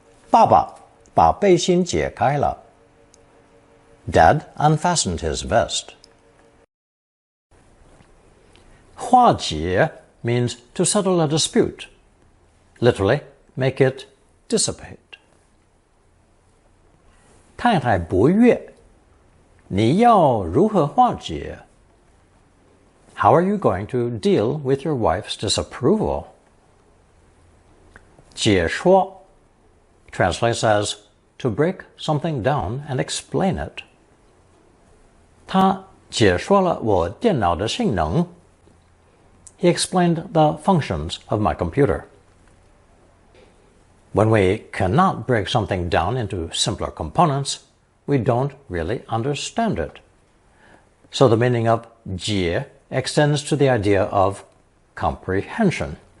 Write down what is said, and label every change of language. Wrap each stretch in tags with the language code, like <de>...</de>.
<zh>爸爸把背心解开了。</zh> <en>Dad unfastened his vest. 化解 means to settle a dispute. Literally, make it dissipate.</en> <zh>太太不悦，你要如何化解？</zh> <en>How are you going to deal with your wife's disapproval? 解说 translates as to break something down and explain it.</en> <zh>他解说了我电脑的性能。</zh> <en>He explained the functions of my computer. When we cannot break something down into simpler components, we don't really understand it. So the meaning of 解 extends to the idea of comprehension.</en>